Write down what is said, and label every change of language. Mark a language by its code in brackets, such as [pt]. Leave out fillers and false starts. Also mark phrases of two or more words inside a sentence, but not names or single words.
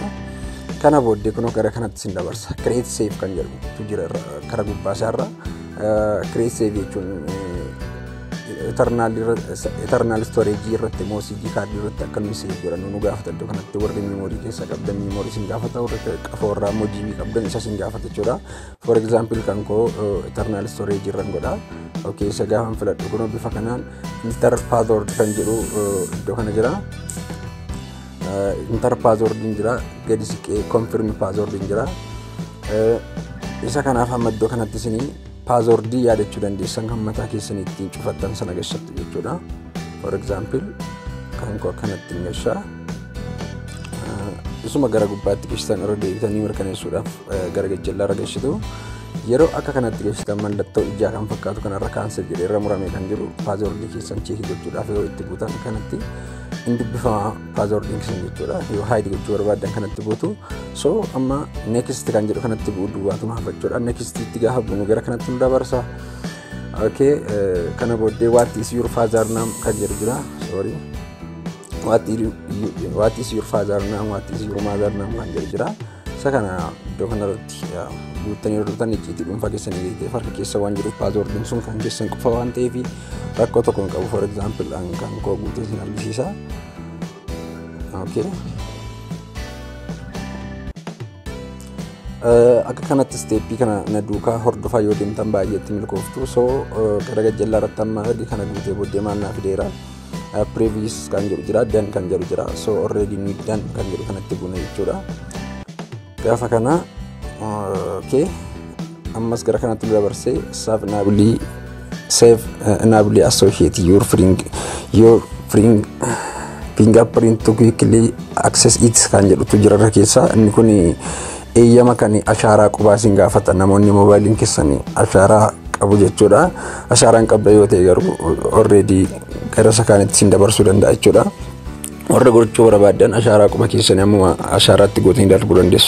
[om] Kana booddee kun gara kanatti sin dabarsa. [en] Create save [om] kan jedhu tu jira karaa gubbaa isaarra. [en] Create save [om] jechuun [en] eternal storage [om] irratti [en] MSD card [om] irratti akka nu save godhannu nu gaafata. Iddoo kanatti warri memory keessa qabdan memory sin gaafata, warri qafoorraa immoo GB qabdan isa sin gaafata jechuudha. [en] For example [om] kan koo [en] eternal storage [om] irran godha. Okay, isa gaafan filadhu kun bifa kanaan [en] enter password [om] kan jedhu iddoo kana jira. [en] Enter password [om] din jira, gadi siqee [en] confirm password [om] din jira. Isa kanaaf amma iddoo kanatti isin password yaadachuu dandeessan kan mataa keessanii ittiin cufattan sana gashatti jechuudha. [en] For example [om] kan koo akkanatti gashaa isuma gara gubbaatti gashitan irra deebitanii mirkaneessuudhaaf gara gajjallaa irra gashitu. Yeroo akka kanatti gashitan mallattoo ijaa kan fakkaatu kanarra cancel jedhee irra muramee kan jiru password keessan check gochuudhaaf yoo itti buutan kanatti inni bifa password keessan jechuudha. Yoo hide gochuu barbaadan kanatti buutu. So amma next kan jedhu kanatti bu'u duwwaatuma hafachuudha. Next itti gaafa bu'u gara kanatti nu dabarsa. Okay, kana booddee [en] what is your father name [om] kan jedhu jira. Sorry. [en] What is your father name, what is your mother name [om] kan jedhu jira. Isa kana iddoo kanarratti buutanii ruutan icciitii dhuunfaa keessanii beektee farka keessa waan jiruuf password sun kan keessan qofa waan ta'eef rakkoo tokko hin qabu. [en] For example [om] kan koo guutee sin argisiisa. Okay. Akka kanatti steepii kana na duukaa hordofaa yoo deemtan baay'eetti milkooftu. So gara gajjallaa irratti amma ergi kana guutee booddee maal naa fideera. Previous kan jedhu jira, done kan jedhu jira. [en] So already [om] ni done kan jedhu kanatti buuna jechuudha. Gaafa kana okay, ammas gara kanatti nu dabarsee [en] save enable associate your fingerprint to quickly access it [om] kan jedhutu jira irra keessa. Inni kun eeyyama kan ashaaraa qubaa sin gaafata. Namoonni moobaayiliin keessanii ashaaraa qabu jechuudha. Ashaaraan qabda yoo ta'e garuu already gara sakaanitti sin dabarsuu danda'a jechuudha. Warra gochuu barbaadan ashaaraa quba keessanii amma ashaaraatti gootanii darbuu dandeessu.